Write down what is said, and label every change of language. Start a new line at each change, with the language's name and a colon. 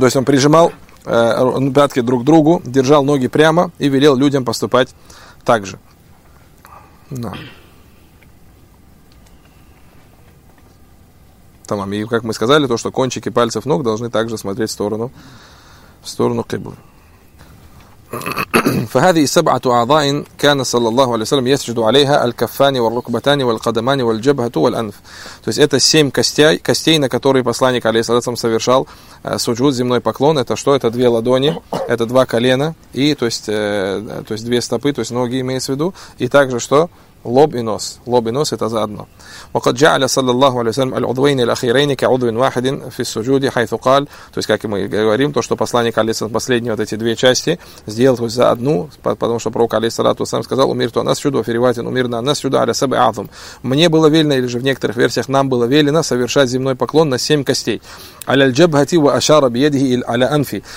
Russian: То есть он прижимал пятки друг к другу, держал ноги прямо и велел людям поступать так же. Тамам. И как мы сказали, то, что кончики пальцев ног должны также смотреть в сторону Кыблы.
Arabic: فهذه سبعة أعضاء كان صلى الله عليه وسلم يسجد عليها الكفان والركبتان والقدمان والجبهة والأنف.
Russian: То есть это семь костей, костей, на которые посланник алейхиссалям совершал суджуд, земной поклон. Это что? Это две ладони, это два колена и то есть две стопы, то есть ноги имеется в виду, и также что? Лоб и нос. Лоб и нос это заодно.
Arabic: وقد جعل صلى الله عليه وسلم العضوين الأخيرين كعضو واحد في السجود حيث قال.
Russian: То есть, как мы говорим, то, что посланник алейхиссалям последние вот эти две части сделал за одну, потому что пророк алейхиссалям сказал:
Arabic: умирту анас сюду, фериватин умирна анас сюду аля сабы азум.
Russian: Мне было велено, или же в некоторых версиях нам было велено совершать земной поклон на семь костей.
Arabic: Аля джабхати ва ашара бьедихи иль аля анфи.